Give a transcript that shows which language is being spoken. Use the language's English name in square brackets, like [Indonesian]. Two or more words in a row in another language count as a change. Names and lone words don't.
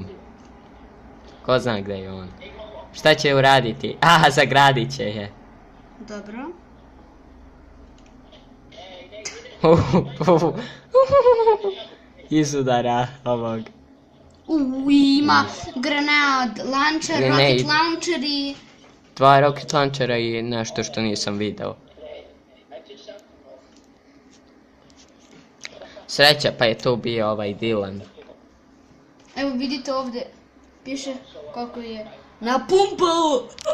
[Serbian] Ko zna gdje je on? Šta će uraditi? Aha, zagradit će je. Dobro. Iz udara ovog. Ima granat, [English] launcher, Grenade. rocket launcher i... [Serbian] Dva [English] rocket launchera [Serbian] i nešto što nisam video. Sreća pa je tu bio ovaj Dylan. Evo vidite ovdje. Piše koliko je napumpao.